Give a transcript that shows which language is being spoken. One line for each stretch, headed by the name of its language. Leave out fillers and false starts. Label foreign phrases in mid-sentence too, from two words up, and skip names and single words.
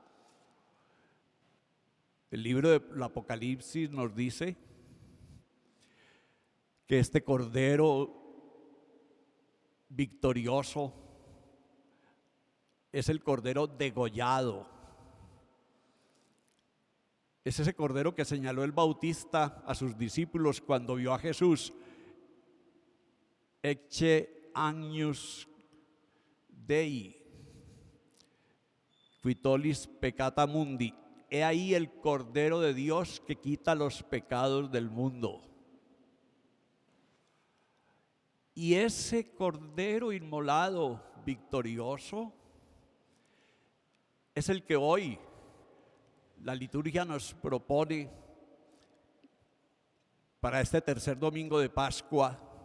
Spanish: El libro del Apocalipsis nos dice que este Cordero victorioso es el Cordero degollado. Es ese Cordero que señaló el Bautista a sus discípulos cuando vio a Jesús.
Latin: Ecce agnus Dei, qui tollis peccata mundi.
Spanish: He ahí el Cordero de Dios que quita los pecados del mundo. Y ese Cordero inmolado, victorioso, es el que hoy la liturgia nos propone para este tercer domingo de Pascua.